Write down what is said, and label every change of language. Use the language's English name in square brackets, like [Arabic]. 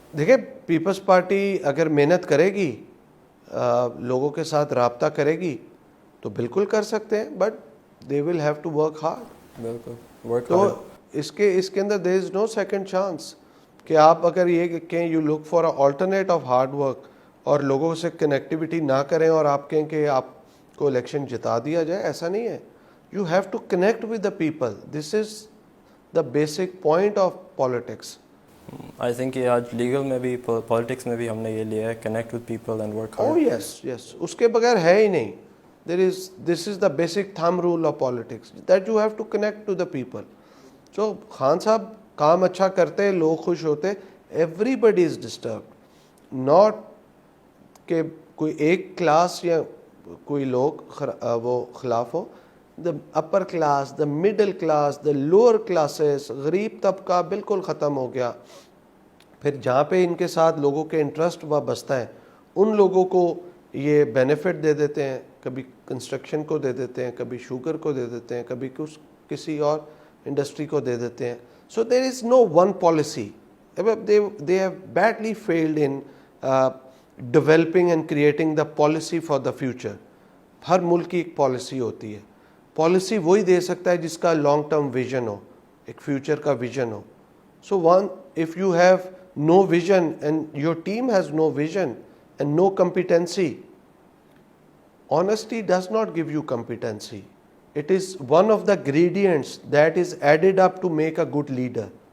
[Urdu] دیکھیں, Peoples party اگر محنت کرے گی, لوگوں کے ساتھ رابطہ کرے گی تو بالکل کر سکتے ہیں, [English] But they will have to work hard. [Urdu] بالکل ورک تو اس کے اندر [English] there is no second chance [Urdu] کہ آپ اگر یہ کہیں [English] you look for a alternate of hard work [Urdu] اور لوگوں سے کنیکٹیوٹی نہ کریں اور آپ کہیں کہ آپ کو الیکشن جتا دیا جائے, ایسا نہیں ہے. [English] You have to connect with the people. This is the basic point of politics. [Urdu] I think یہ آج لیگل میں بھی پالیٹکس میں بھی ہم نے یہ لیا ہے, [English] Connect with people and work او hard. [Urdu] یس یس, اس کے بغیر ہے ہی نہیں. [English] This is the basic thumb rule of politics that you have to connect to the people. [Urdu] سو خان صاحب کام اچھا کرتے, لوگ خوش ہوتے, [English] Everybody is disturbed. [Urdu] Not کہ کوئی ایک کلاس یا کوئی لوگ وہ خلاف ہو. [English] the upper class, the middle class, the lower classes, [Urdu] غریب طبقہ بالکل ختم ہو گیا. پھر جہاں پہ ان کے ساتھ لوگوں کے انٹرسٹ وابستہ ہیں ان لوگوں کو یہ بینیفٹ دے دیتے ہیں, کبھی کنسٹرکشن کو دے دیتے ہیں, کبھی شوگر کو دے دیتے ہیں, کبھی کسی اور انڈسٹری کو دے دیتے ہیں. [English] So there is no one policy. They have badly failed in developing and creating the policy for the future. [Urdu] ہر ملک کی ایک پالیسی ہوتی ہے. پالیسی وہی دے سکتا ہے جس کا لانگ ٹرم ویژن ہو, ایک فیوچر کا vision ہو. [English] So if you have no vision and your team has no vision and no competency, honesty does not give you competency. It is one of the ingredients that is added up to make a good leader.